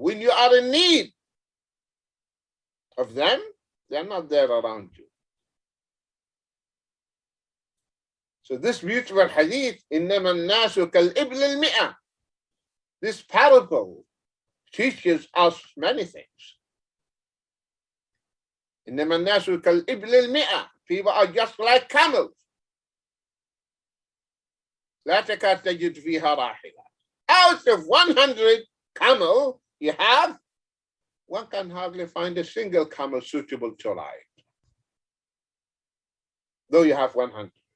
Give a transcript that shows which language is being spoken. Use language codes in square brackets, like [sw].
[en] When you are in need of them, they are not there around you. So this beautiful hadith, [ar] إنما الناس كالإبل المئة. [en] This parable teaches us many things. [ar] إنما الناس كالإبل المئة. [en] People are just like camels. [ar] لا تكاد تجد فيها راحلة. [en] Out of 100 camel, you have one can hardly find a single camel suitable to ride, though you have 100.